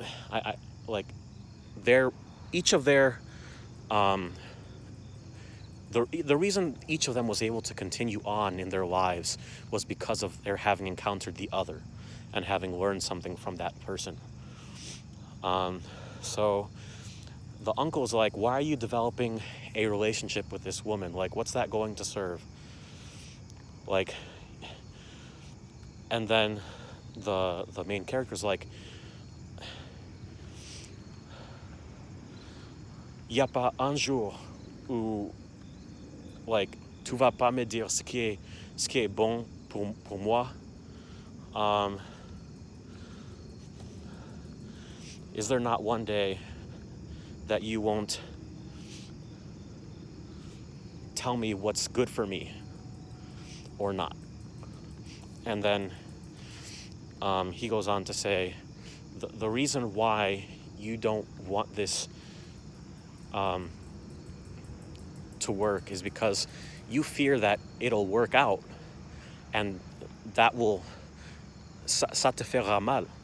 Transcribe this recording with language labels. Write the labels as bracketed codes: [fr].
[en] I like their each of their the reason each of them was able to continue on in their lives was because of their having encountered the other and having learned something from that person. So the uncle's like, why are you developing a relationship with this woman? Like, what's that going to serve? Like, and then the main character's like, [fr] y a pas un jour où, like, tu vas pas me dire ce qui est bon pour moi. [en] Is there not one day that you won't tell me what's good for me or not? And then he goes on to say, the reason why you don't want this to work is because you fear that it'll work out and that will [fr] ça te fera mal.